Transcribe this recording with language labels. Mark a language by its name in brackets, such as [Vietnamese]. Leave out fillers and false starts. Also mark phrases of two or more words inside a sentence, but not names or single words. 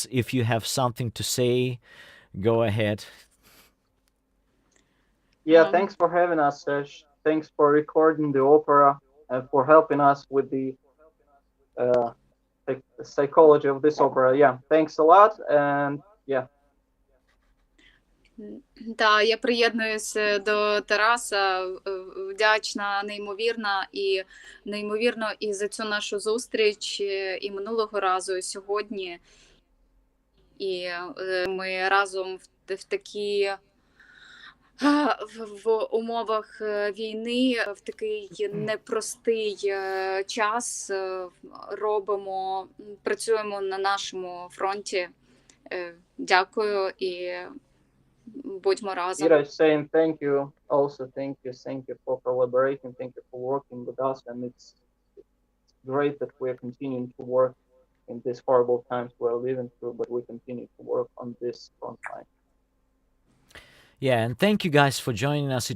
[English] If you have something to say, go ahead. Yeah, thanks for having us, Serge. Thanks for recording the opera and for helping us with the psychology of this opera. Yeah, thanks a lot, and yeah. [Ukrainian] Так, я приєднуюся до Тараса, вдячна, неймовірно і за цю нашу зустріч і минулого разу, і сьогодні. І ми разом в такі в умовах війни, в такий непростий час працюємо на нашому фронті. Дякую і будьмо разом. [English] Ira is saying thank you, also thank you for collaborating, thank you for working with us, and it's great that we're continuing to work in these horrible times we're living through, but we continue to work on this front line. Yeah, and thank you guys for joining us.